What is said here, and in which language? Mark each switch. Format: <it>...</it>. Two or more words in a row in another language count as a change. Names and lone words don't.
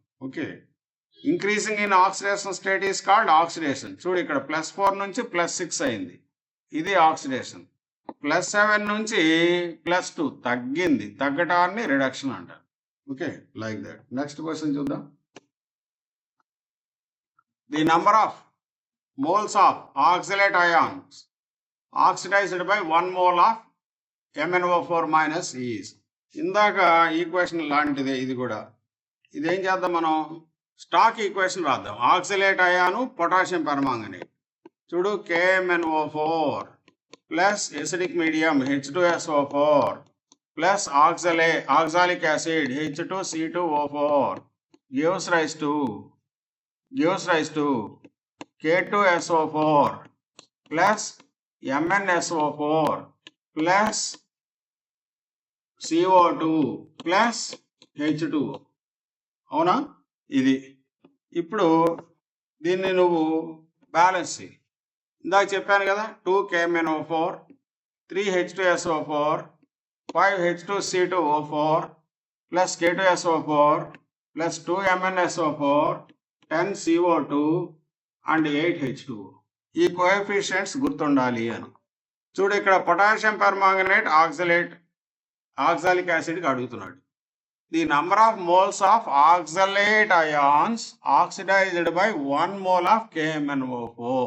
<en>okay, increasing in oxidation state is called oxidation.</en> <te>చూడు, ఇక్కడ +4 నుంచి +6 అయింది, ఇది ఆక్సిడేషన్. +7 నుంచి +2 తగ్గింది, తగ్గటాన్ని రిడక్షన్ అంటారు.</te> <en>okay, like that. next question చూద్దాం. the number of moles of oxalate ions oxidized by 1 mole of MnO4 minus is.</en> <te>ఇందాక ఈక్వేషన్ లాంటిదే ఇది కూడా. ఇదేం చేద్దాం మనం,</te> <en>stock equation</en> <te>రాద్దాం.</te> <en>oxalate ion potassium permanganate. చూడు, KMnO4 plus acidic medium H2SO4 plus oxalic acid H2C2O4 gives rise to K2SO4 plus MnSO4 plus CO2 plus H2O.</en> <te>అవునా? ఇది ఇప్పుడు దీన్ని నువ్వు బ్యాలెన్స్ చేయి. ఇందాక చెప్పాను కదా, 2 KMnO4 3 H2SO4 5 H2C2O4 plus K2SO4 plus 2 MnSO4 10 CO2 and 8 H2O. ఈ కోఎఫిషియెంట్స్ గుర్తుండాలి అని. చూడు, ఇక్కడ</te> <en>potassium permanganate oxalic acid ki</en> <te>అడుగుతున్నాడు.</te> <en>the number of moles of oxalate ions oxidized by 1 mole ఆఫ్ KMnO4.</en>